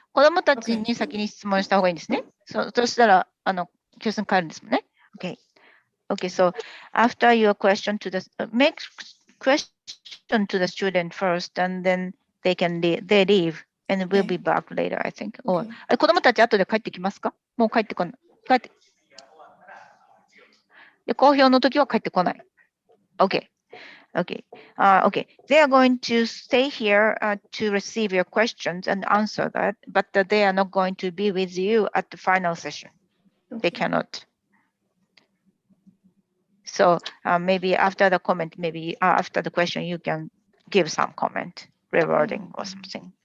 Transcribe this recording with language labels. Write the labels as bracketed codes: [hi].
[ja] 子供たちに先に質問した方がいいんですね。そしたら教室に帰るんですもんね。Okay. [en] Okay, so after your question to the make question to the student first, and then they leave, and we'll be back later, I think. Or Okay. [ja] 子供たち後で帰ってきますか？もう帰ってこない。帰って。で、公表の時は帰ってこない。 [en] Okay. Okay. Okay. They are going to stay here to receive your questions and answer that, but they are not going to be with you at the final session. They cannot. So maybe after the comment, maybe after the question, you can give some comment, rewarding or something.